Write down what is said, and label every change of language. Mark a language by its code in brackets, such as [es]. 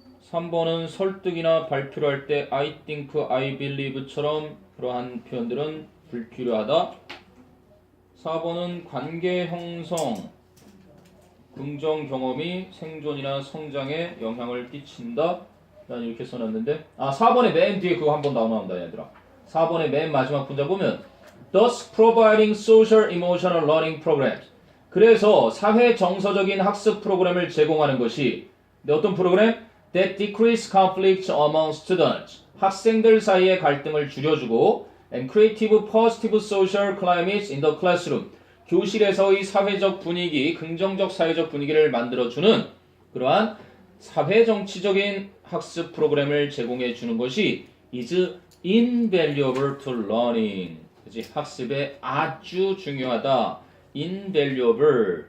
[ko] 3번은 설득이나 발표를 할 때 [en] I think, I believe [ko] 처럼 그러한 표현들은 불필요하다. 4번은 관계 형성, 긍정 경험이 생존이나 성장에 영향을 끼친다. 난 이렇게 써놨는데 4번의 맨 뒤에 그거 한번 나온다 얘들아. 4번의 맨 마지막 문자 보면 [en] Thus providing social emotional learning programs. [ko] 그래서 사회 정서적인 학습 프로그램을 제공하는 것이 어떤 프로그램? [en] That decrease conflict among students. [ko] 학생들 사이의 갈등을 줄여주고 [en] and creative positive social climates in the classroom. [ko] 교실에서의 사회적 분위기, 긍정적 사회적 분위기를 만들어주는 그러한 사회정치적인 학습 프로그램을 제공해 주는 것이 [en] is invaluable to learning. [ko] 그치? 학습에 아주 중요하다. invaluable.